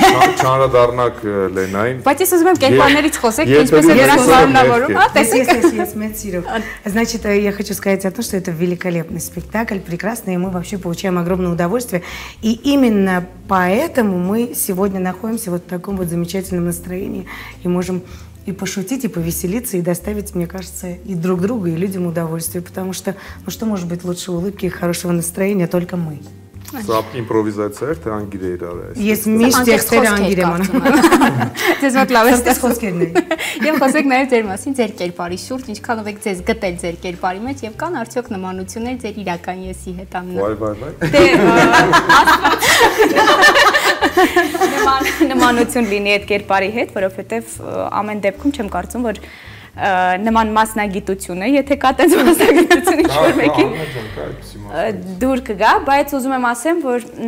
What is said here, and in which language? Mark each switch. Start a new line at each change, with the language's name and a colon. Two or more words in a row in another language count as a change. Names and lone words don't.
Russian: Значит, я хочу сказать о том, что это великолепный спектакль, прекрасный, и мы вообще получаем огромное удовольствие. И именно поэтому мы сегодня находимся вот в таком вот замечательном настроении и можем и пошутить, и повеселиться, и доставить, мне кажется, и друг другу, и людям удовольствие, потому что, ну что может быть лучше улыбки и хорошего настроения, только мы.
Armenian: Սա իմպրովիզացիա էր, թե անգիր է իրար է։ Ես միշտ տեքստերը անգիր եմ անում։ Ձեզ մոտ լավ է խոսքերն են։ Եվ խոսեք նաև ձեր մասին, ձեր կերպարի շուրջ, ինչքանով եք ձեզ գտել ձեր կերպարի մեջ եւ կան արդյոք նմանություններ ձեր իրական եսի հետ Նմանություն լինի այդ կերպարի հետ, որովհետեւ ամեն դեպքում չեմ կարծում, որ նման մասնագիտությունը, եթե կա տենց մասնագիտություն ինչ-որ մեկին դուր կգա, բայց ուզում եմ ասեմ, որ